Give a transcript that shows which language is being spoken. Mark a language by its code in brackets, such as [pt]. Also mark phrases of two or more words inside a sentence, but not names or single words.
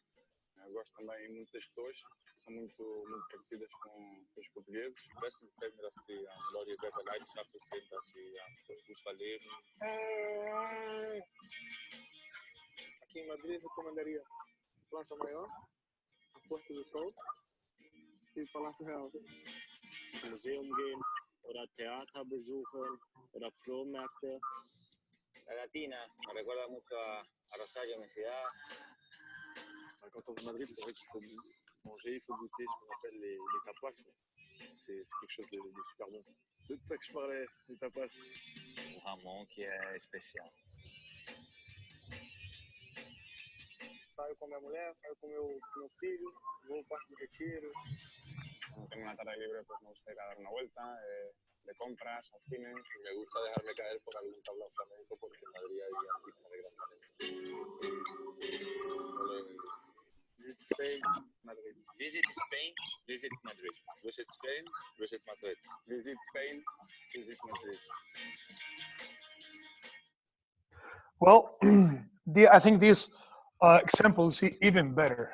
[pt] Eu gosto também muito das pessoas, que são muito parecidas com os portugueses. [de] Besten gefällt mir, dass die Leute sehr, sehr leidenschaftlich sind, dass sie für Fußball leben. [pt] Aqui em Madrid, recomendaria Plaza Maior, a Puerta do Sol e o Palácio Real. [de] Museum gehen oder Theater besuchen oder Flohmärkte. [es] La Latina me recuerda mucho a Rosario, mi ciudad. [fr] Quand on va à Madrid, c'est vrai qu'il faut manger, il faut goûter ce qu'on appelle les tapas. C'est quelque chose de super bon. C'est de ça que je parlais, les tapas. [pt] O Ramon, que é especial. Saio com minha mulher, saio com meu filho, vou ao Parque do Retiro. [es] Cuando tengo una tarde libre, pues me gusta ir a dar una vuelta, de compras, al cine. Me gusta dejarme caer por algún tablao flamenco porque en Madrid hay artistas de gran talento. [en] Visit Spain, Madrid. Visit Spain, visit Madrid. Visit Spain, visit Madrid. Visit Spain, visit Madrid. Well, I think this example is even better.